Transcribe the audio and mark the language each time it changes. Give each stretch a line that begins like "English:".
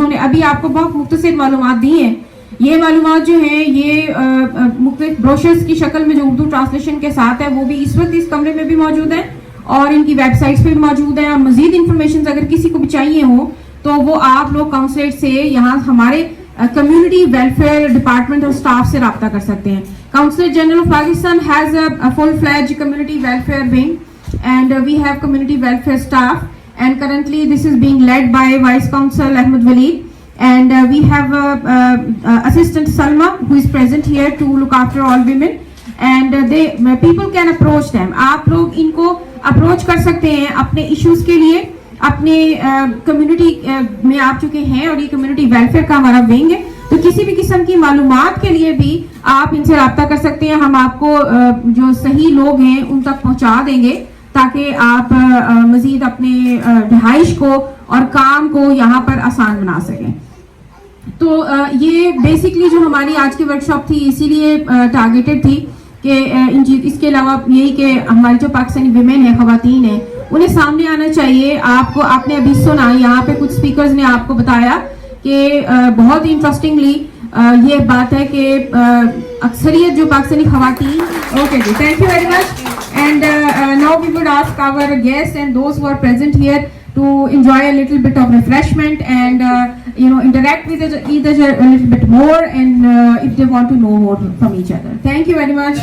Urdu: انہوں نے ابھی آپ کو بہت مختصر معلومات دی ہیں. یہ معلومات جو ہیں یہ مختلف بروشرز کی شکل میں جو اردو ٹرانسلیشن کے ساتھ ہے وہ بھی اس وقت اس کمرے میں بھی موجود ہے اور ان کی ویب سائٹس پہ بھی موجود ہے. اور مزید انفارمیشن اگر کسی کو بھی چاہیے ہو تو وہ آپ لوگ کونسلیٹ سے یہاں ہمارے کمیونٹی ویلفیئر ڈپارٹمنٹ اور سٹاف سے رابطہ کر سکتے ہیں,
English: Consulate General of Pakistan has a full-fledged community welfare wing, and we have community welfare staff, and currently this is being led by Vice Consul Ahmed Waleed, and we have Assistant Salma who is present here to look after all women, and people can approach them.
Urdu: آپ لوگ ان کو approach کر سکتے ہیں اپنے issues کے لیے. اپنے کمیونٹی میں آپ چکے ہیں اور یہ کمیونٹی ویلفیئر کا ہمارا ونگ ہے, تو کسی بھی قسم کی معلومات کے لیے بھی آپ ان سے رابطہ کر سکتے ہیں. ہم آپ کو جو صحیح لوگ ہیں ان تک پہنچا دیں گے تاکہ آپ مزید اپنے رہائش کو اور کام کو یہاں پر آسان بنا سکیں. تو یہ بیسکلی جو ہماری آج کی ورک شاپ تھی اسی لیے ٹارگیٹڈ تھی کہ اس کے علاوہ یہی کہ ہماری جو پاکستانی ویمن ہیں, خواتین ہیں, انہیں سامنے آنا چاہیے. آپ نے ابھی سنا یہاں پہ کچھ اسپیکرز نے آپ کو بتایا کہ بہت انٹرسٹنگلی یہ بات ہے کہ اکثریت جو پاکستانی خواتین.
English: Okay جی, thank you very much. And now we would ask our guest and those who are present here to enjoy a little bit of refreshment and interact with each other a little bit more, and if they want to know more from each other. Thank you very much.